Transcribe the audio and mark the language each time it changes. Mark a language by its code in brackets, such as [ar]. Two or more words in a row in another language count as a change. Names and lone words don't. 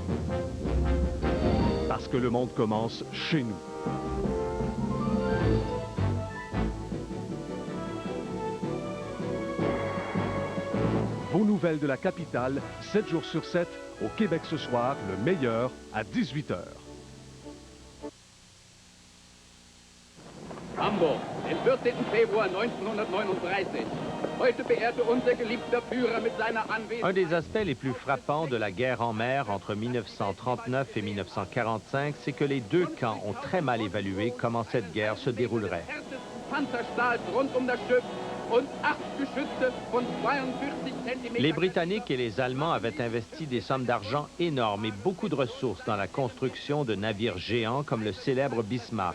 [fr] Parce que le monde commence chez nous. Vos nouvelles de la capitale, 7 jours sur 7, au Québec ce soir, le meilleur, à 18h. [de] Hamburg, den 14. Februar 1939. Heute beehrte unser geliebter Führer mit seiner Anwesenheit. [fr] Un des aspects les plus frappants de la guerre en mer entre 1939 et 1945, c'est que les deux camps ont très mal évalué comment cette guerre se déroulerait. Les Britanniques et les Allemands avaient investi des sommes d'argent énormes et beaucoup de ressources dans la construction de navires géants comme le célèbre Bismarck.